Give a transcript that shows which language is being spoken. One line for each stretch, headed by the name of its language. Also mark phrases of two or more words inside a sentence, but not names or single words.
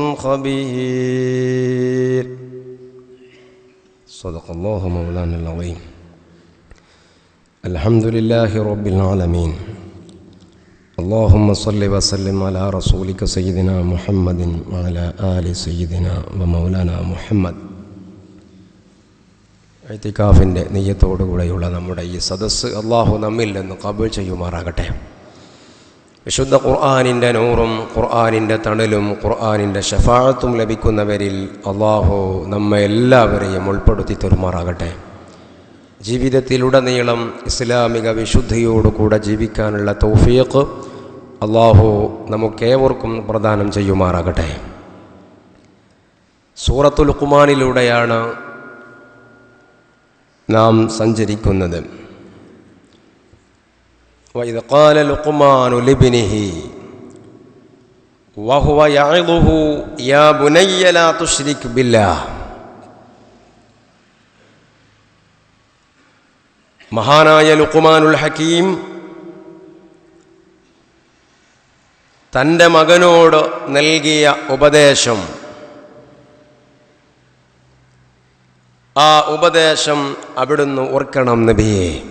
Arabic: خبير صدق الله مولانا العظيم الحمد لله رب العالمين اللهم صل وسلم على رسولك سيدنا محمد وعلى آل سيدنا ومولانا محمد.
Malayalam: ഇത്തികാഫിൻ്റെ നെയ്യത്തോടുകൂടെയുള്ള നമ്മുടെ ഈ സദസ്സ് അള്ളാഹു നമ്മിൽ നിന്ന് ഖബൂൽ ചെയ്യുമാറാകട്ടെ. വിശുദ്ധ ഖുർആനിൻ്റെ നൂറും ഖുർആനിൻ്റെ തണലും ഖുർആനിൻ്റെ ശഫാഅത്തും ലഭിക്കുന്നവരിൽ അള്ളാഹു നമ്മെ എല്ലാവരെയും ഉൾപ്പെടുത്തി തരുമാറാകട്ടെ. ജീവിതത്തിലുടനീളം ഇസ്ലാമിക വിശുദ്ധിയോടുകൂടെ ജീവിക്കാനുള്ള തൗഫീഖ് അള്ളാഹു നമുക്കേവർക്കും പ്രദാനം ചെയ്യുമാറാകട്ടെ. സൂറത്തുൽ ലുഖ്മാനിലൂടെയാണ് നാം സഞ്ചരിക്കുന്നത്.
Arabic: وإذ قال لقمان لابنه وهو يعظه يا بني لا تشرك بالله.
Malayalam: മഹാനായ ലുഖ്മാനുൽ ഹക്കീം തൻ്റെ മകനോട് നൽകിയ ഉപദേശം, ആ ഉപദേശം അവിടുന്ന് ഓർക്കണം നബിയെ.